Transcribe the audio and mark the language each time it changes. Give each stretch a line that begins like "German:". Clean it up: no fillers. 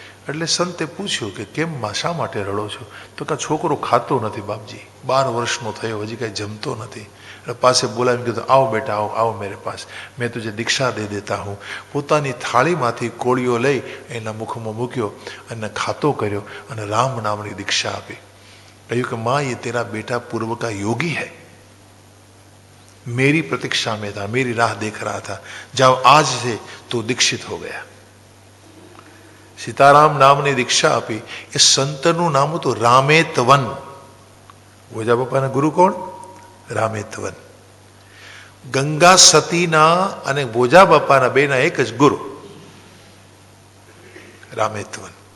Gujarati: એટલે સંતે પૂછ્યું કે કેમ શા માટે રડો છો? તો કે છોકરો ખાતો નથી બાપજી, 12 વર્ષનો થયો, હજી કાંઈ જમતો નથી. એટલે પાસે બોલાવીને કીધું
Hindi: આવો બેટા, આવો આવો મેરે પાસ, મેં તુજે દીક્ષા દે દેતા હું.
Gujarati: પોતાની થાળીમાંથી કોળીઓ લઈ એના મુખમાં મૂક્યો અને ખાતો કર્યો અને રામ નામની દીક્ષા આપી. કહ્યું કે
Hindi: माँ ये तेरा बेटा पूर्व का योगी है, मेरी प्रतीक्षा में था, मेरी राह देख रहा था, जाओ आज से तो दीक्षित हो गया.
Gujarati: સીતારામ નામની દીક્ષા આપી. એ સંતનું નામ હતું રામેતવન. ભોજા બાપાના ગુરુ કોણ? રામેત્વન. ગંગા સતીના અને બોજા બાપાના બેના એક જ ગુરુ રામેત્વન.